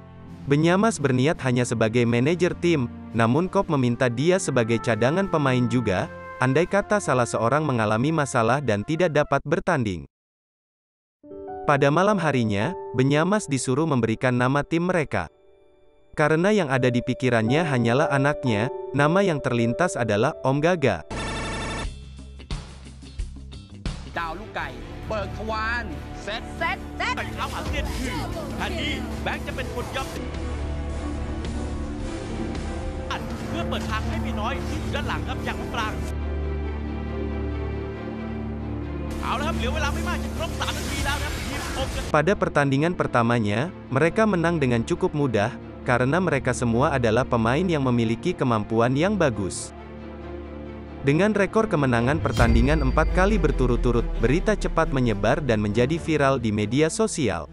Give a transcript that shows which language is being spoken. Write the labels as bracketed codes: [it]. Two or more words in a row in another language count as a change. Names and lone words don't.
[id] Benyamas berniat hanya sebagai manajer tim, namun Kop meminta dia sebagai cadangan pemain juga, andai kata salah seorang mengalami masalah dan tidak dapat bertanding. Pada malam harinya, Benyamas disuruh memberikan nama tim mereka. Karena yang ada di pikirannya hanyalah anaknya, nama yang terlintas adalah Om Gaga. [th] ดาวลูกไก่เบิกทวารเซต แต่เท้าอาเซียนคือแทนที่แบงค์จะเป็นคนย่ำเพื่อเปิดทางให้มีน้อยที่อยู่ด้านหลังครับอย่างปรางเอาละครับเหลือเวลาไม่มากจะครบ3 นาทีแล้วนะครับทีมอมกัน [id] Pada pertandingan pertamanya, mereka menang dengan cukup mudah, karena mereka semua adalah pemain yang memiliki kemampuan yang bagus. Dengan rekor kemenangan pertandingan 4 kali berturut-turut, berita cepat menyebar dan menjadi viral di media sosial.